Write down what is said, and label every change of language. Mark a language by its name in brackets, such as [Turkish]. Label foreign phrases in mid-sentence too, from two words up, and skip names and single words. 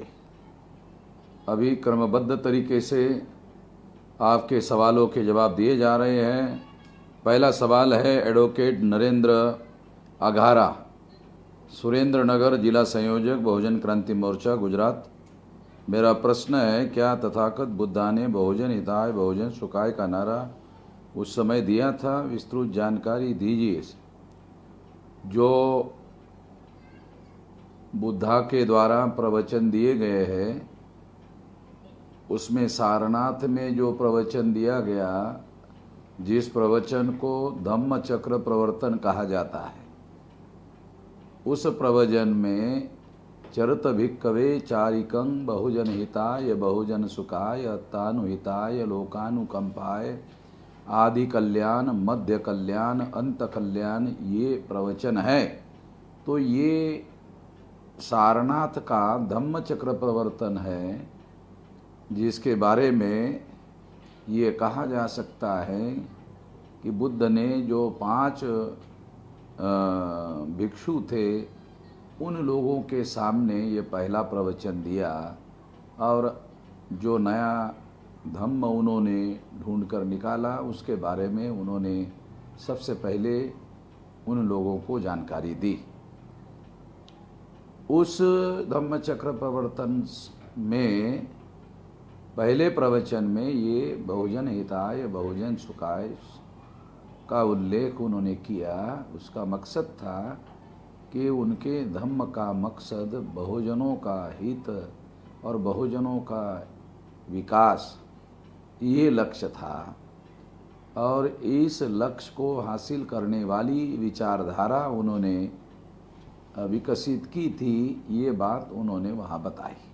[Hindi] अभी क्रमबद्ध तरीके से आपके सवालों के जवाब दिए जा रहे हैं। पहला सवाल है एडवोकेट नरेंद्र अघारा, सुरेंद्र नगर, जिला संयोजक, बहुजन क्रांति मोर्चा, गुजरात। मेरा प्रश्न है, क्या तथागत बुद्धा ने [Pali] बहुजन हिताय बहुजन सुखाय [Hindi] का नारा उस समय दिया था? विस्तृत जानकारी दीजिए। जो बुद्धा के द्वारा प्रवचन दिए गए हैं, उसमें सारनाथ में जो प्रवचन दिया गया, जिस प्रवचन को धम्म चक्र प्रवर्तन कहा जाता है, उस प्रवचन में [Pali] चरत भिक्कवे चारिकं बहुजन हिताय बहुजन सुखाय अत्तानुहिताय लोकानुकंपाय आदि कल्याण मध्य कल्याण अंत कल्याण, [Hindi] ये प्रवचन है। तो ये सारनाथ का धम्म चक्र प्रवर्तन है, जिसके बारे में ये कहा जा सकता है कि बुद्ध ने जो 5 भिक्षु थे, उन लोगों के सामने ये पहला प्रवचन दिया, और जो नया धम्म उन्होंने ढूंढकर निकाला, उसके बारे में उन्होंने सबसे पहले उन लोगों को जानकारी दी। उस धम्म चक्र प्रवर्तन में पहले प्रवचन में ये [Pali] बहुजन हिताय बहुजन सुखाय [Hindi] का उल्लेख उन्होंने किया। उसका मकसद था कि उनके धम्म का मकसद बहुजनों का हित और बहुजनों का विकास, ये लक्ष्य था। और इस लक्ष्य को हासिल करने वाली विचारधारा उन्होंने विकसित की थी, ये बात उन्होंने वहाँ बताई।